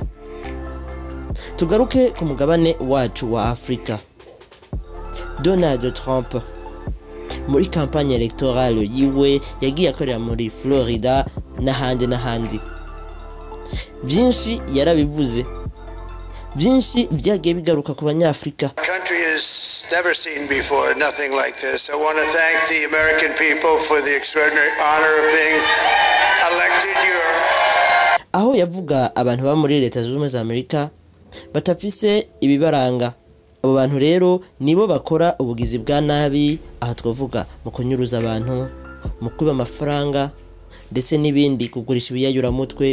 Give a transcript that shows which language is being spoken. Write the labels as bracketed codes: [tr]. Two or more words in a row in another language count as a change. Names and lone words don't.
[rn] Tugaruke ku mugabane wacu wa Afrika. Donald Trump muri [fr] campagne electorale [rn] yiwe yagiye akorera muri Florida n'ahandi. Byinshi yarabivuze, byinshi byagiye bigaruka ku banyafrika. [en] Country has never seen before nothing like this. I want to thank the American people for the extraordinary honor of being elected your. [rn] Aho yavuga abantu ba muri leta z'ubumwe za Amerika batafise ibibaranga. Abo bantu rero nibo bakora ubugizi bwa nabi, aho twavuga mu kunyuruza abantu, mu kwiba amafaranga ndetse n'ibindi, kugurisha ibiyayura mutwe.